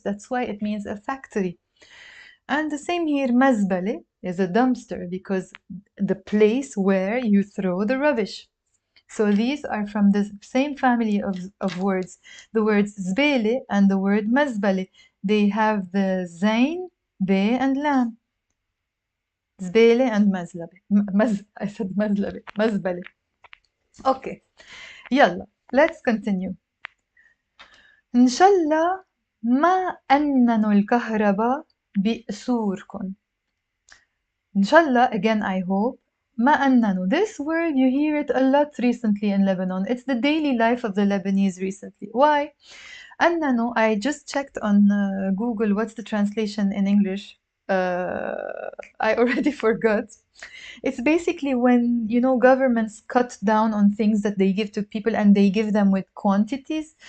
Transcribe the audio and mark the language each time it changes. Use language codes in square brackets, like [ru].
[en] That's why it means a factory. And the same here, مزبلة is a dumpster, because the place where you throw the rubbish. So these are from the same family of words. The words زبالة and the word مزبلة, they have the zain, be, and lam. [ar] زبالة and مزلبة. [en] I said مزلبة. [ar] مزبلة. Okay. [en] يلا, let's continue. [ar] إن شاء الله ما أننوا الكهرباء بقصوركم. إن شاء الله, [en] again, I hope. [ar] ma'annanu. [en] This word, you hear it a lot recently in Lebanon. It's the daily life of the Lebanese recently. Why? Annanu, I just checked on Google what's the translation in English. I already forgot. It's basically when, you know, governments cut down on things that they give to people and they give them with quantities.